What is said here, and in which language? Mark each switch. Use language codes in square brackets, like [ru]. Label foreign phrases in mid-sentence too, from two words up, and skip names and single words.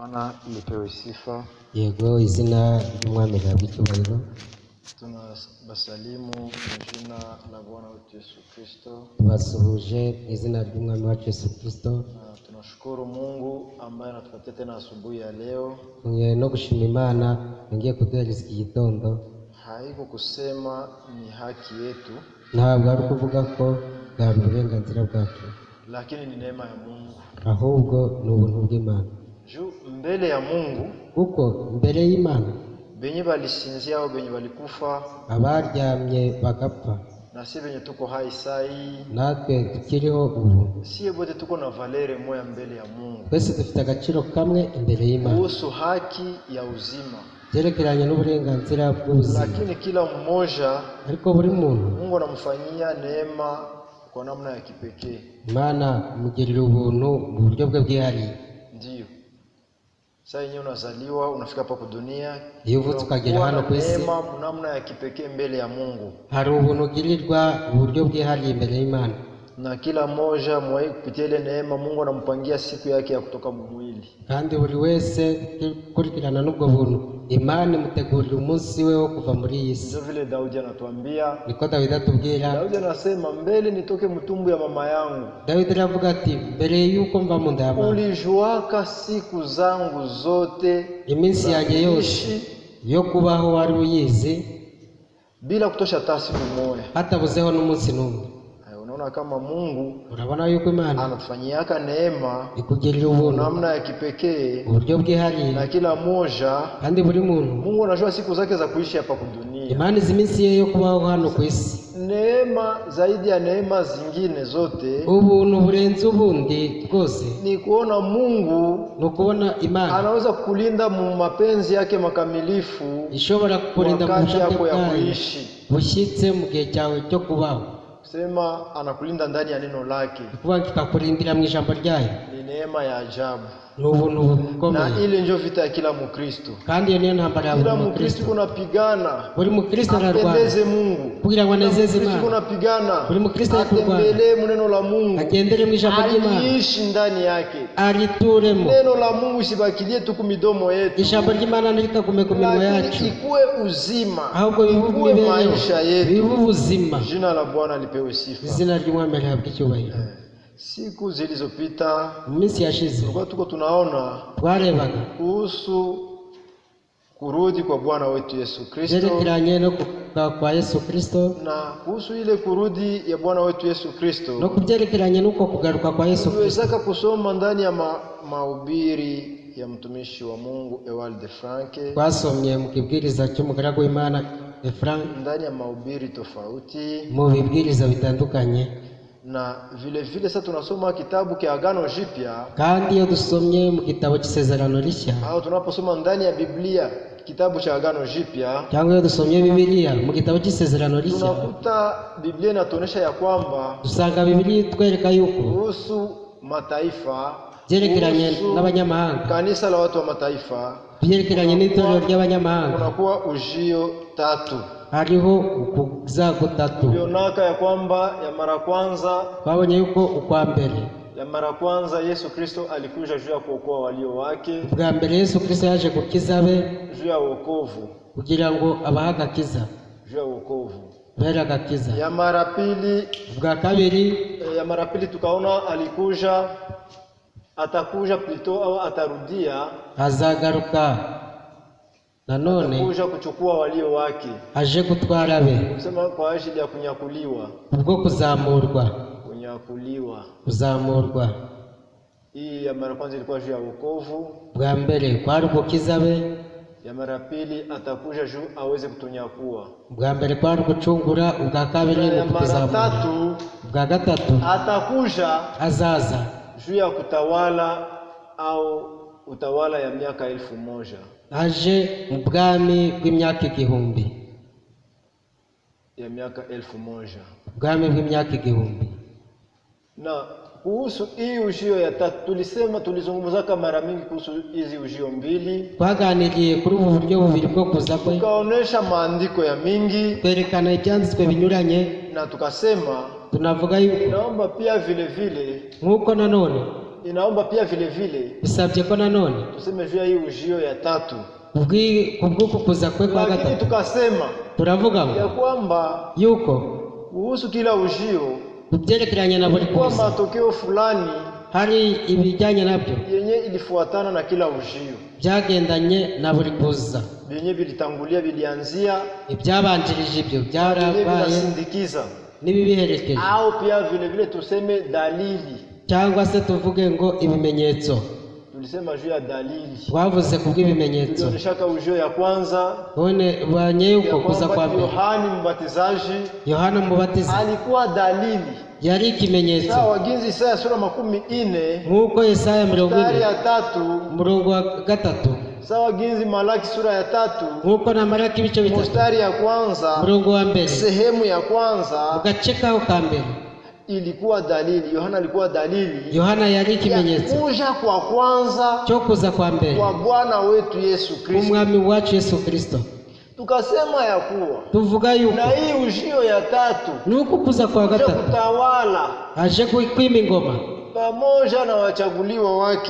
[sw] Bwana lipewe sifa. [rw] Yego, izina ry'Umwami rihabwa icyubahiro. [sw] Tunabasalimu mu jina la Bwana wetu Yesu Kristo. [rw] Basuhuje izina ry'Umwami wacu Yesu Kristo. [sw] Tunashukuru Mungu ambaye anatupatia tena asubuhi ya leo. [rw] No gushima Imana ngiye kuduhereza iki gitondo. [sw] Haiko kusema ni haki yetu, [rw] ntabwo ari kuvuga ko bwari uburenganzira bwacu, [sw] lakini ni neema ya Mungu. [rw] Ahubwo ni ubuntu bw'Imana. [sw] Mbele ya Mungu, [rw] kuko mbere y'Imana [sw] benye balisinzia au benye balikufa, [rw] abaryamye bagapfa, [sw] na si benye tuko hai sai, [rw] natwe tukiriho ubu, [sw] si bote tuko na valere moya mbele ya Mungu. [rw] twese dufite agaciro kamwe imbere y'Imana [sw] kuhusu haki ya uzima, [rw] byerekeranye n'uburenganzira bw'ubuzima. [sw] Lakini kila mmoja, [rw] ariko buri muntu [sw] Mungu anamfanyia neema kwa namna ya kipekee. [rw] Imana imugirira ubuntu mu buryo bwe bwihariye. [sw] Ndio sasa yenyewe unazaliwa, unafika hapa kwa dunia, [rw] iyo uvutse ukagera hano ku isi, [sw] neema namna ya kipekee mbele ya Mungu. [rw] hari ubuntu ugirirwa mu buryo bwihariye imbere y'Imana, [sw] na kila mmoja mwaye kupitia ile neema Mungu anampangia siku yake ya kutoka mwili. [rw] kandi buri wese kurikirana n'ubwo buntu Imana imutegurira umunsi we wo kuva muri iyi si. [sw] Ndio vile Daudi anatuambia, [rw] niko Dawidi atubwira. [sw] Daudi anasema, mbele nitoke mtumbu ya mama yangu. [rw] Dawidi aravuga ati, mbere yuko mva mu nda ya mama, [sw] ulijuaka siku zangu zote, [rw] iminsi yanjye yose yo kubaho wari uyizi, [sw] bila kutosha hata siku moja, [rw] hatabuzeho n'umunsi n'umwe. [sw] Unaona kama Mungu, [rw] urabona yuko Imana [sw] anatufanyiaka neema [rw] ikugirira ubuntu [sw] namna ya kipekee, [rw] uburyo bwihariye, [sw] na kila mmoja, [rw] kandi buri muntu [sw] Mungu anajua siku zake za kuishi hapa kwa dunia. [rw] Imana izi iminsi ye yo kubaho hano ku isi. [sw] Neema zaidi ya neema zingine zote, [rw] ubuntu burenze ubundi bwose, [sw] ni kuona Mungu, [rw] no kubona Imana [sw] anaweza kukulinda mu mapenzi yake makamilifu, [rw] ishobora kukurinda mu bushake bwayo bushyitse mu gihe cyawe cyo kubaho. [sw] Sema anakulinda ndani ya neno lake, [rw] kuba kikakurindira mu ijambo ryayo, [sw] ni neema ya ajabu, [rw] ni ubuntu bukomeye. [sw] Na ile ndio vita ya kila Mkristo, [rw] kandi iyo niyo ntambara ya buri Mkristo. Kunapigana, buri Mkristo ararwana [sw] apendeze Mungu, [rw] kugira ngo anezeze Imana. [sw] Kunapigana, [rw] buri Mkristo [sw] atembelee mu neno la Mungu, [rw] agendere mu ijambo ry'Imana, [sw] aishi ndani yake, [rw] arituremo. [sw] Neno la Mungu sibakilie tu ku midomo yetu, [rw] ijambo ry'Imana ntirikagume ku minwa yacu, [sw] ikuwe uzima, [rw] ahubwo bibe [sw] maisha yetu, [rw] bibe ubuzima. [sw] Jina la Bwana lipewe sifa. [rw] Izina ry'Umwami rihabwa icyubahiro. [sw] Siku zilizopita, [rw] mu minsi yashize, [sw] tuko tunaona [rw] twarebaga [sw] kuhusu kurudi kwa Bwana wetu Yesu Kristo, [rw] byerekeranye no kuvuka kwa Yesu Kristo, [sw] na kuhusu ile kurudi ya Bwana wetu Yesu Kristo, [rw] no kubyerekeranye nuko kugaruka kwa Yesu Kristo. [sw] Tuwezaka kusoma ndani ya mahubiri ya mtumishi wa Mungu Ewald Franke, [rw] twasomye mu kibwiriza cy'umugaragu w'Imana Frank, [sw] ndani ya mahubiri tofauti, [rw] mu bibwiriza bitandukanye. [sw] Na vile vile sasa tunasoma kitabu cha Agano Jipya, [rw] kandi iyo dusomye mu gitabo cy'Isezerano Rishya, [sw] au tunaposoma ndani ya Biblia kitabu cha Agano Jipya, [rw] cyangwa iyo dusomye Biblia mu gitabo cy'Isezerano Rishya, [sw] tunakuta Biblia inatuonesha ya kwamba, [rw] dusanga Biblia itwereka yuko [sw] kuhusu mataifa, [rw] byerekeranye n'abanyamahanga, [sw] kanisa la watu wa mataifa, [rw] byerekeranye n'itorero ry'abanyamahanga, [sw] kunakuwa ujio tatu. [rw] hariho ukuza gutatu. [sw] Tulionaka ya kwamba ya mara kwanza, [rw] twabonye yuko ukwa mbere, [sw] ya mara kwanza Yesu Kristo alikuja juu ya kuokoa walio wake. [rw] Bwa mbere Yesu Kristo yaje gukiza be, [sw] juu ya wokovu, [rw] kugira ngo abahe agakiza, [sw] juu ya wokovu. [rw] bera agakiza. [sw] Ya mara pili, [rw] bwa kabiri, [sw] ya mara pili tukaona alikuja, atakuja plito au atarudia, [rw] azagaruka nanone, [sw] atakuja kuchukua walio wake, [rw] aje gutwara be, [sw] kusema kwa ajili ya kunyakuliwa, [rw] ubwo kuzamurwa, kuzamurwa. [sw] Hii ya mara kwanza ilikuwa juu ya wokovu, [rw] bwa mbere kwari gukiza be, [sw] ya mara pili atakuja juu aweze kutunyakua, [rw] bwa mbere kwari gucungura, ubwa kabiri ni kutuzamura, bwa gatatu [sw] atakuja [rw] azaza [sw] juu ya kutawala au utawala ya miaka 1000, [rw] aje mu bwami bw'imyaka 1000, [sw] ya miaka 1000, [rw] bwami bw'imyaka 1000. [sw] Na kuhusu hii ujio ya tatu tulizungumzaka mara mingi kuhusu hizi ujio mbili, [rw] twaganiriye kuri ubu buryo bubiri bwo kuza kwe, [sw] tukaonesha maandiko ya mingi, [rw] twerekana ibyanditswe binyuranye, [sw] na tukasema [rw] tunavuga yuko [sw] naomba pia vile vile [rw] nkuko nanone [sw] inaomba pia vile vile [rw] bisabye ko nanone [sw] tuseme juu ya hii ujio ya tatu, [rw] kubw'uku kuza kwe kwa [sw] lakini [rw] gatatu [sw] tukasema [rw] turavuga [sw] ya [rw] ngo [sw] kwamba [rw] yuko [sw] kuhusu kila ujio [rw] kubyerekeranye na buri [sw] kwa [rw] kuza [sw] matokeo fulani [rw] hari ibijyanye nabyo [sw] yenye ilifuatana na kila ujio, [rw] byagendanye na buri kuza, [sw] yenye bilitangulia, bilianzia, [rw] ibyabanjirije ibyo [sw] yenye [rw] byarabaye [sw] vinasindikiza, [rw] n'ibibiherekeje, [sw] au pia vile vile tuseme dalili. [rw] cyangwa se tuvuge ngo ibimenyetso. [sw] Tulisema juu ya dalili, [rw] Twavuze kubw'ibimenyetso, [sw] tulioneshaka ujio ya kwanza [rw] none banye yuko [sw] ya [rw] kuza kwa [sw] kwamba [rw] mbere [sw] Yohani Mbatizaji [rw] Yohana Mubatiza [sw] alikuwa dalili. [rw] yari ikimenyetso, [sw] Sawa ginzi Isaya sura 40 [rw] nk'uko Yesaya 40 [sw] mstari ya 3, [rw] umurongo wa 3, [sw] sawa ginzi Malaki sura ya 3 [rw] nk'uko na Malaki ibice 3 [sw] mstari ya kwanza [rw] umurongo wa mbere [sw] sehemu ya kwanza [rw] ugace kaho ka mbere. [sw] ilikuwa dalili. Yohana alikuwa dalili [rw] Yohana yari [sw] ya [rw] ikimenyetso [sw] kuja kwa kwanza [rw] cyo kuza kwa mbere [sw] kwa Bwana wetu Yesu Kristo. [rw] umwami wacu Yesu Kristo. [sw] Tukasema ya kuwa [rw] Tuvuga yuko [sw] na hii ujio ya tatu [rw] nuko kuza kwa [sw] kuja [rw] gatatu [sw] kutawala [rw] aje kwima ingoma [sw] pamoja na wachaguliwa wake,